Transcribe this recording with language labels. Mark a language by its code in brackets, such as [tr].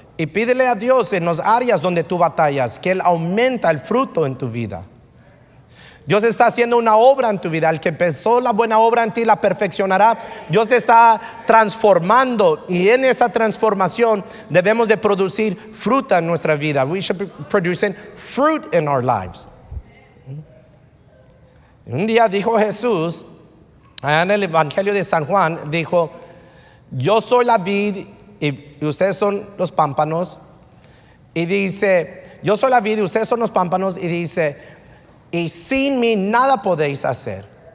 [es] Y pídele a Dios en las áreas donde tú batallas, que Él aumenta el fruto en tu vida. Dios está haciendo una obra en tu vida. El que empezó la buena obra en ti la perfeccionará. Dios te está transformando y en esa transformación debemos de producir fruta en nuestra vida. [en] We should be producing fruit in our lives. [es] Un día dijo Jesús, en el Evangelio de San Juan, dijo, yo soy la vid y ustedes son los pámpanos. Y dice, yo soy la vid y ustedes son los pámpanos. Y dice, y sin mí nada podéis hacer.